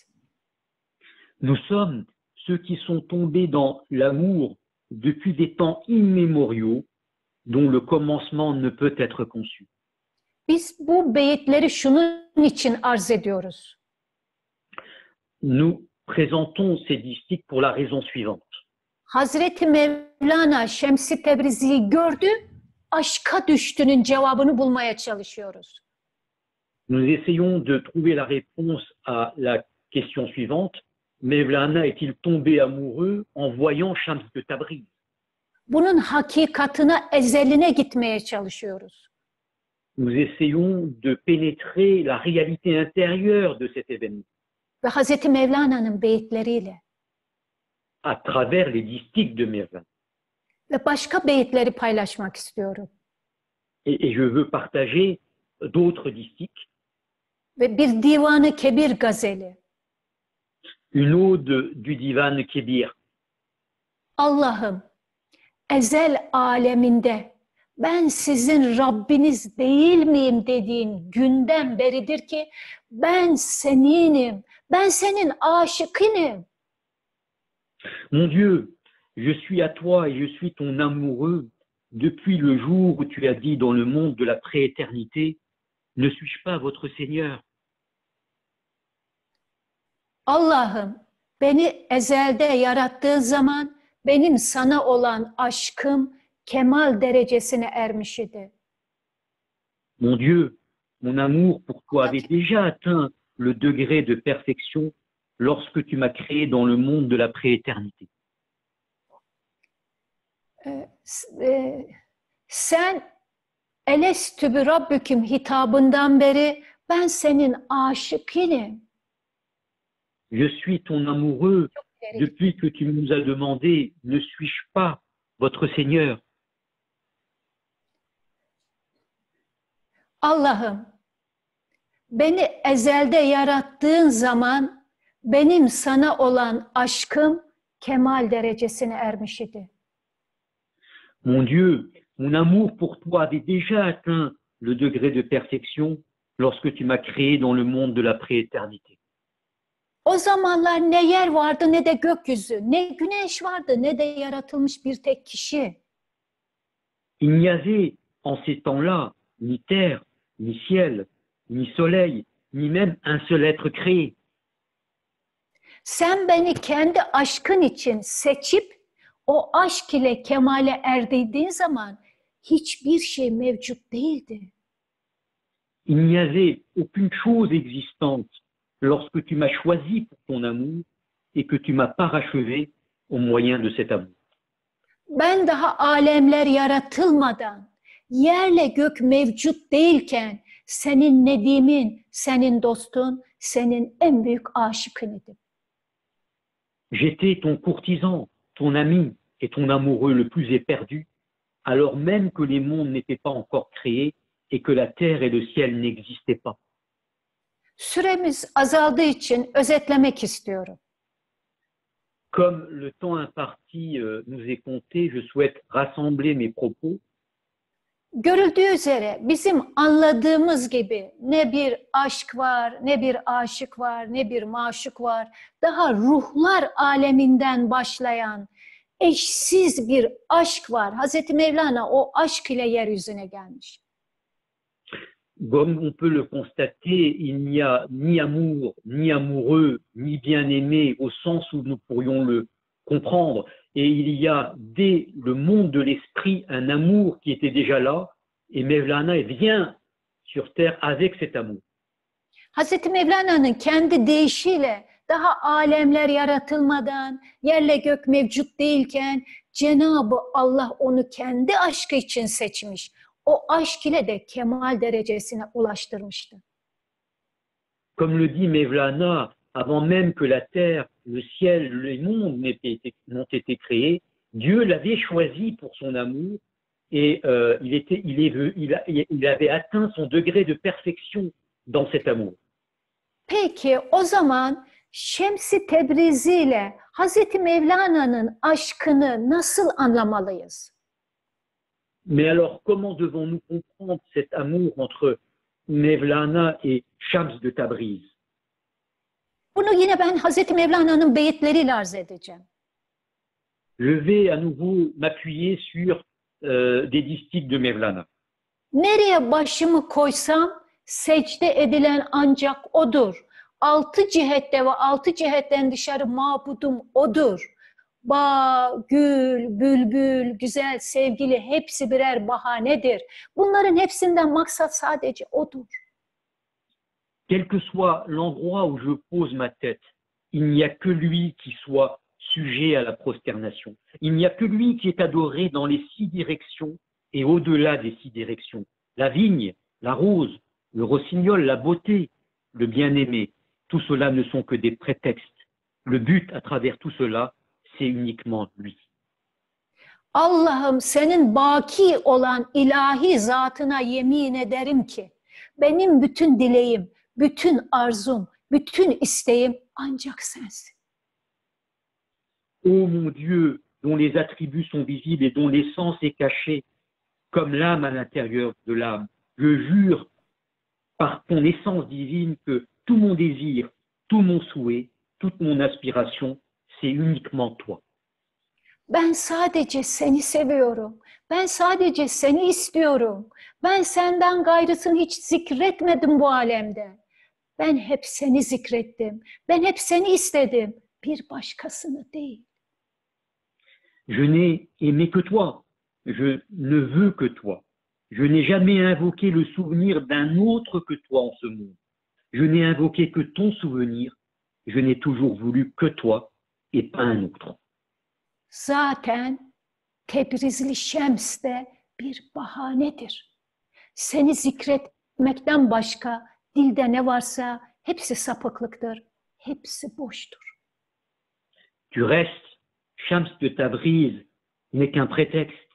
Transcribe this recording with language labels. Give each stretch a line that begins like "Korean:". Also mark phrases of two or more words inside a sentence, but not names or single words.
French: Nous sommes ceux qui sont tombés dans l'amour depuis des temps immémoriaux dont le commencement ne peut être conçu.
Turkish: Biz bu beyitleri şunun için arz ediyoruz.
French: Nous présentons ces distiques pour la raison suivante.
Turkish: Hazreti Mevlana Şems-i Tebrizi'yi gördü, aşka düştüğünün cevabını bulmaya çalışıyoruz.
French: Nous essayons de trouver la réponse à la question suivante. Mevlana est-il tombé amoureux en voyant Shams de Tabriz?
Turkish: Bunun hakikatına, ezeline gitmeye çalışıyoruz.
French: Nous essayons de pénétrer la réalité intérieure de cet événement
Turkish: Ve Hazreti Mevlana'nın beyitleriyle
French: à travers les distiques de Mevlana.
Turkish: ve başka beyitleri paylaşmak istiyorum.
French: Et je veux partager d'autres distiques.
Turkish: Ve bir Divan-ı Kebir gazeli.
French: Une ode du Divan Kebir.
Turkish: Allah'ım, ezel aleminde ben sizin Rabbiniz değil miyim dediğin günden beridir ki ben seninim, ben senin aşıkınım.
French: Mon Dieu, je suis à toi et je suis ton amoureux depuis le jour où tu as dit dans le monde de la prééternité, ne suis-je pas votre Seigneur?
Turkish: Allah'ım, beni ezelde yarattığın zaman benim sana olan aşkım kemal derecesine ermiş idi.
French: Mon Dieu, mon amour pour toi avait déjà atteint le degré de perfection lorsque tu m'as créé dans le monde de la prééternité.
Turkish: Sen
Arabic: ألست بربكم
Turkish: hitabından beri ben senin aşıkınim.
French: Je suis ton amoureux depuis que tu nous as demandé, ne suis-je pas votre Seigneur?
Turkish: Allah'ım, beni ezelde yarattığın zaman benim sana olan aşkım kemal derecesine ermiş idi.
French: Mon Dieu, mon amour pour toi avait déjà atteint le degré de perfection lorsque tu m'as créé dans le monde de la prééternité.
Turkish: O zamanlar ne yer vardı ne de gökyüzü, ne güneş vardı ne de yaratılmış bir tek kişi.
French: Il n'y avait en ces temps-là ni terre, ni ciel, ni soleil, ni même un seul être créé.
Turkish: Sen beni kendi aşkın için seçip o aşk ile kemale erdirdiğin zaman hiçbir şey mevcut değildi.
French: Il n'y avait aucune chose existante lorsque tu m'as choisi pour ton amour et que tu m'as parachevé au moyen de cet amour.
Turkish: Ben daha alemler yaratılmadan, yerle gök mevcut değilken senin nedimin, senin dostun, senin en büyük aşıkın idim.
French: J'étais ton courtisan, ton ami et ton amoureux le plus éperdu, alors même que les mondes n'étaient pas encore créés et que la terre et le ciel n'existaient pas.
Turkish: Süremiz azaldığı için özetlemek istiyorum.
French: Comme le temps imparti nous est compté, je souhaite rassembler mes propos.
Turkish: Görüldüğü üzere bizim anladığımız gibi ne bir aşk var, ne bir aşık var, ne bir maşuk var. Daha ruhlar aleminden başlayan eşsiz bir aşk var. Hazreti Mevlana o aşk ile yeryüzüne gelmiş.
French: Comme on peut le constater, il n'y a ni amour, ni amoureux, ni bien-aimé au sens où nous pourrions le comprendre. Et il y a dès le monde de l'esprit un amour qui était déjà là, et Mevlana vient sur terre avec cet amour.
Turkish: Hazreti Mevlana'nın kendi deyişiyle daha alemler yaratılmadan, yerle gök mevcut değilken Cenab-ı Allah onu kendi aşkı için seçmiş. O aşk ile de kemal derecesine ulaştırmıştı.
French: Comme le dit Mevlana, avant même que la terre, le ciel, les mondes n'ont été créés, Dieu l'avait choisi pour son amour et il avait atteint son degré de perfection dans cet amour.
Turkish: Peki o zaman Şems-i Tebrizi ile Hazreti Mevlana'nın aşkını nasıl anlamalıyız?
French: Mais alors, comment devons-nous comprendre cet amour entre Mevlana et Shams de Tabriz?
Turkish: Bunu yine ben Hazreti Mevlana'nın beyitleriyle arz edeceğim.
French: Je vais à nouveau m'appuyer sur des distiques de Mevlana.
Turkish: Nereye başımı koysam secde edilen ancak odur. Altı cihette ve altı cihetten dışarı mabudum odur. Bağ, gül, bülbül, güzel, sevgili hepsi birer bahanedir. Bunların hepsinden maksat sadece odur.
French: Quel que soit l'endroit où je pose ma tête, il n'y a que lui qui soit sujet à la prosternation. Il n'y a que lui qui est adoré dans les 6 directions et au-delà des 6 directions. La vigne, la rose, le rossignol, la beauté, le bien-aimé, tout cela ne sont que des prétextes. Le but à travers tout cela, c'est uniquement lui.
Turkish: Allah'ım senin baki olan ilahi zatına yemin ederim ki benim bütün dileğim, bütün arzum, bütün isteğim ancak sensin.
French: Ô mon Dieu, dont les attributs sont visibles et dont l'essence est cachée, comme l'âme à l'intérieur de l'âme, je jure par ton essence divine que tout mon désir, tout mon souhait, toute mon aspiration, c'est uniquement toi.
Turkish: Ben sadece seni seviyorum. Ben sadece seni istiyorum. Ben senden gayrısını hiç zikretmedim bu alemde. Ben hep seni zikrettim. Ben hep seni istedim. bir başkasını değil.
French: Je n'ai aimé que toi. Je ne veux que toi. Je n'ai jamais invoqué le souvenir d'un autre que toi en ce monde. Je n'ai invoqué que ton souvenir. Je n'ai toujours voulu que toi et pas un autre.
Turkish: Zaten Tebrizli Şems de bir bahanedir. Seni zikretmekten başka dilde ne varsa hepsi sapıklıktır, hepsi boştur.
French: Du reste, Shams de Tabriz n'est qu'un prétexte.